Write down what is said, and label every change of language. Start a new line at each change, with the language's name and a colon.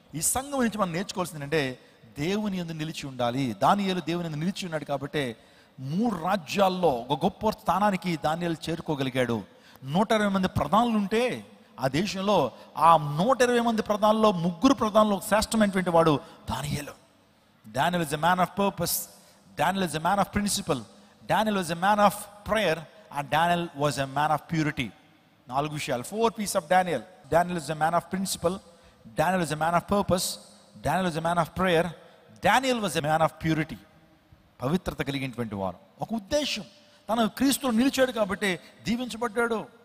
Telugu: ఈ సంఘం నుంచి మనం నేర్చుకోవాల్సింది అంటే దేవుని యందు నిలిచి ఉండాలి. దానియేలు దేవుని యందు నిలిచి ఉన్నాడు కాబట్టి 3 రాజ్యాల్లో ఒక గొప్ప స్థానానికి దానియేలు చేరుకోగలిగాడు. 120 మంది ప్రధానులు ఉంటే ఆ దేశంలో ఆ 120 మంది ప్రధానుల్లో 3 ప్రధానులు శ్రేష్టమైనటువంటి వాడు దానియేలు.
English: Daniel is a man of purpose, Daniel is a man of principle, Daniel was a man of prayer, and Daniel was a man of purity.
Telugu: 4 విషయాలు,
English: 4 pieces of Daniel. Daniel is a man of principle, Daniel is a man of purpose, Daniel is a man of prayer, Daniel was a man of purity.
Telugu: పవిత్రత కలిగినటువంటి వారు, ఒక ఉద్దేశం, తను క్రీస్తులో నిలిచాడు కాబట్టి దీవించబడ్డాడు.